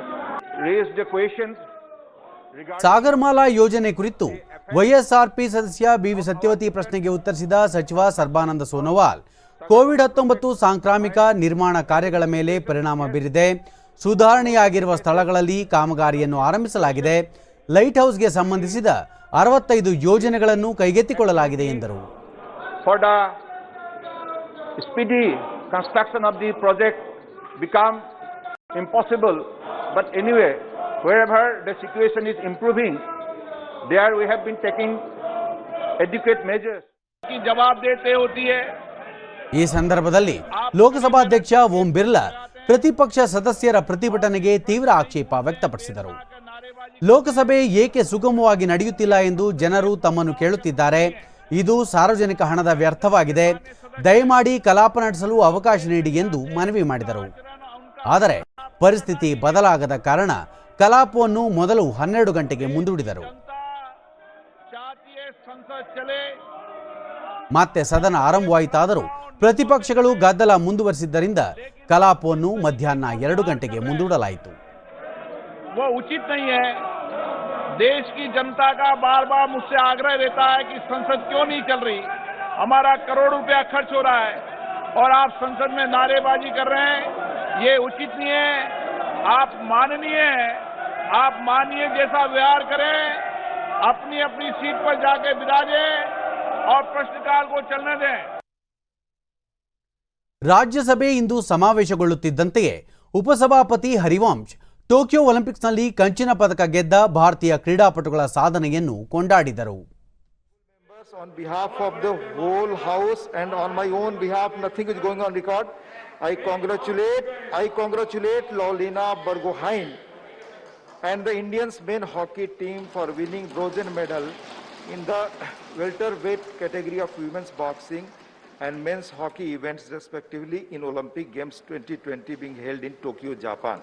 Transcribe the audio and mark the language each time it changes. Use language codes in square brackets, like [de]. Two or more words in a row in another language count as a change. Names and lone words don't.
[en] Raised the questions [kn] ಸಾಗರಮಾಲಾ ಯೋಜನೆ ಕುರಿತು ವೈಎಸ್ಆರ್ಪಿ ಸದಸ್ಯ ಬಿವಿ ಸತ್ಯವತಿ ಪ್ರಶ್ನೆಗೆ ಉತ್ತರಿಸಿದ ಸಚಿವ ಸರ್ಬಾನಂದ ಸೋನೋವಾಲ್, ಕೋವಿಡ್-19 ಸಾಂಕ್ರಾಮಿಕ ನಿರ್ಮಾಣ ಕಾರ್ಯಗಳ ಮೇಲೆ ಪರಿಣಾಮ ಬೀರಿದೆ. ಸುಧಾರಣೆಯಾಗಿರುವ ಸ್ಥಳಗಳಲ್ಲಿ ಕಾಮಗಾರಿಯನ್ನು ಆರಂಭಿಸಲಾಗಿದೆ. ಲೈಟ್ ಹೌಸ್ಗೆ ಸಂಬಂಧಿಸಿದ 65 ಯೋಜನೆಗಳನ್ನು ಕೈಗೆತ್ತಿಕೊಳ್ಳಲಾಗಿದೆ ಎಂದರು. [en] for the speedy construction of the project become impossible, but anyway, wherever the situation is improving, there we have been taking adequate measures. [hi] की जवाब देते होती है. [kn] ಈ ಸಂದರ್ಭದಲ್ಲಿ ಲೋಕಸಭಾಧ್ಯಕ್ಷ ಓಂ ಬಿರ್ಲಾ ಪ್ರತಿಪಕ್ಷ ಸದಸ್ಯರ ಪ್ರತಿಭಟನೆಗೆ ತೀವ್ರ ಆಕ್ಷೇಪ ವ್ಯಕ್ತಪಡಿಸಿದರು. ಲೋಕಸಭೆ ಏಕೆ ಸುಗಮವಾಗಿ ನಡೆಯುತ್ತಿಲ್ಲ ಎಂದು ಜನರು ತಮ್ಮನ್ನು ಕೇಳುತ್ತಿದ್ದಾರೆ. ಇದು ಸಾರ್ವಜನಿಕ ಹಣದ ವ್ಯರ್ಥವಾಗಿದೆ. ದಯಮಾಡಿ ಕಲಾಪ ನಡೆಸಲು ಅವಕಾಶ ನೀಡಿ ಎಂದು ಮನವಿ ಮಾಡಿದರು. ಆದರೆ ಪರಿಸ್ಥಿತಿ ಬದಲಾಗದ ಕಾರಣ ಕಲಾಪವನ್ನು ಮೊದಲು 12 ಗಂಟೆಗೆ ಮುಂದೂಡಿದರು. ಮತ್ತೆ ಸದನ ಆರಂಭವಾಯಿತಾದರೂ ಪ್ರತಿಪಕ್ಷಗಳು ಗದ್ದಲ ಮುಂದುವರಿಸಿದ್ದರಿಂದ ಕಲಾಪವನ್ನು ಮಧ್ಯಾಹ್ನ 2 ಗಂಟೆಗೆ ಮುಂದೂಡಲಾಯಿತು. [hi] वो उचित नहीं है. देश की जनता का बार बार मुझसे आग्रह रहता है कि संसद क्यों नहीं चल रही. हमारा करोड़ रुपया खर्च हो रहा है और आप संसद में नारेबाजी कर रहे हैं. ये उचित नहीं है. आप माननीय हैं, आप माननीय जैसा व्यवहार करें, अपनी अपनी सीट पर जाके विराजें और प्रश्नकाल को चलने दें. [kn] ರಾಜ್ಯಸಭೆ ಇಂದು ಸಮಾವೇಶಗೊಳ್ಳುತ್ತಿದ್ದಂತೆಯೇ ಉಪಸಭಾಪತಿ ಹರಿವಂಶ್ ಟೋಕಿಯೋ ಒಲಿಂಪಿಕ್ಸ್ನಲ್ಲಿ ಕಂಚಿನ ಪದಕ ಗೆದ್ದ ಭಾರತೀಯ ಕ್ರೀಡಾಪಟುಗಳ ಸಾಧನೆಯನ್ನು ಕೊಂಡಾಡಿದರು. [en] On behalf of the whole house and on my own behalf, nothing is going on record. I congratulate Lolina Borgohain and the Indians men hockey team for winning bronze medal in the welterweight category of women's boxing and men's hockey events respectively in Olympic Games 2020 being held in Tokyo, Japan.